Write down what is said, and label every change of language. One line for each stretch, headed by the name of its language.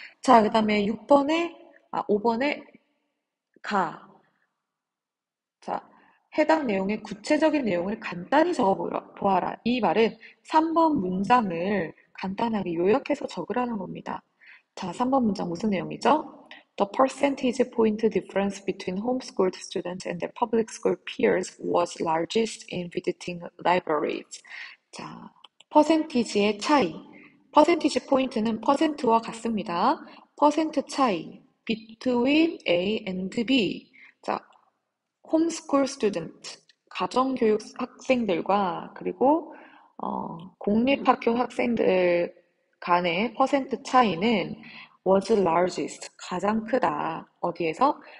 Korean: 자, 그 다음에 5번에 가. 자, 해당 내용의 구체적인 내용을 간단히 보아라. 이 말은 3번 문장을 간단하게 요약해서 적으라는 겁니다. 자, 3번 문장 무슨 내용이죠?
English: The percentage point difference between homeschooled students and their public school peers was largest in visiting libraries.
Korean: 자, 퍼센티지의 차이. 퍼센티지 포인트는 퍼센트와 같습니다. 퍼센트 차이.
English: between A and B.
Korean: 자, 홈스쿨 스튜던트, 가정교육 학생들과 그리고 공립학교 학생들 간의 퍼센트 차이는
English: was largest,
Korean: 가장 크다. 어디에서?